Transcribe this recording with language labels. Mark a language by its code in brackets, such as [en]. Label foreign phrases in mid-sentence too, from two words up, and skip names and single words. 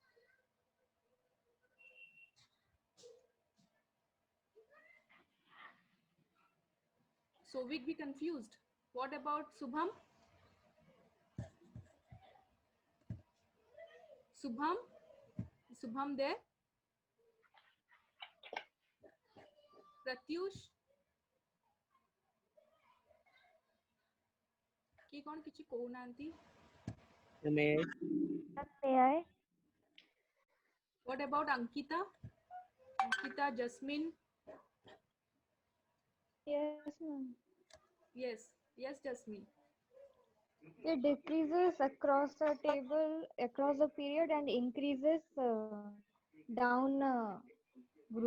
[en] so we be confused what about Subham there Pratyush [spv] କି କଣ କିଛି କହୁ ନାହାନ୍ତି [en] May May I? what about Ankita Jasmine Yes, ma'am. Yes, Jasmine. It decreases across the table, across the period, and increases down group.